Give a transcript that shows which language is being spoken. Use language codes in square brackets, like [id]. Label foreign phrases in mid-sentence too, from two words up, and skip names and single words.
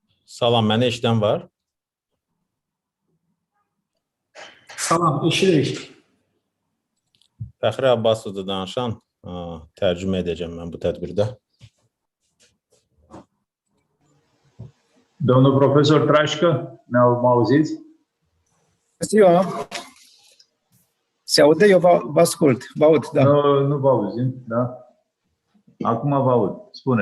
[az] Salam, məni eşidən var? Salam, eşidirik. Fəxri Abbasovdur danışan. Tərcümə edəcəm mən bu tədbirdə. [ro] Domnul profesor Trașcă, mă auziți? Ziua. Se aude? Eu vă ascult. Vă aud, da. Nu vă auzim, da? Acum vă aud. Spune.